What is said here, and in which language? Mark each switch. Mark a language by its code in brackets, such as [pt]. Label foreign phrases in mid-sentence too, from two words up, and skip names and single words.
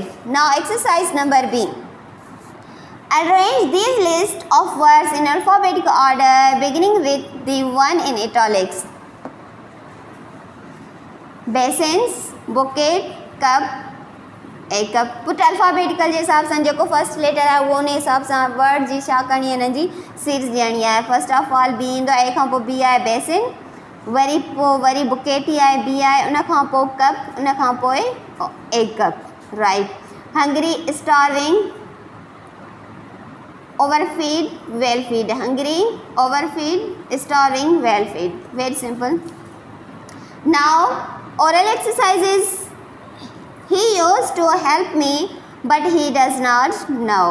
[en] Now exercise number B. Arrange these list of words in alphabetical order beginning with the one in italics. Basins, bucket, cup, a cup. Put alphabetical [sd] जे हिसाब सां जेको [en] first letter [sd] आहे उहो उन हिसाब सां वर्ड जी छा करणी आहे हिन जी सीरीज़ ॾियणी आहे. [en] first of all B [sd] ईंदो आहे. ए खां पोइ बी आहे बेसिन. वरी बुकेट ई आहे. बी आहे. उन खां पोइ कप. उन खां पोइ [en] a cup. [sd] राइट. [en] hungry starving overfeed well feed. Hungry overfeed starving well feed. Very simple. Now oral exercises. He used to help me but he does not now.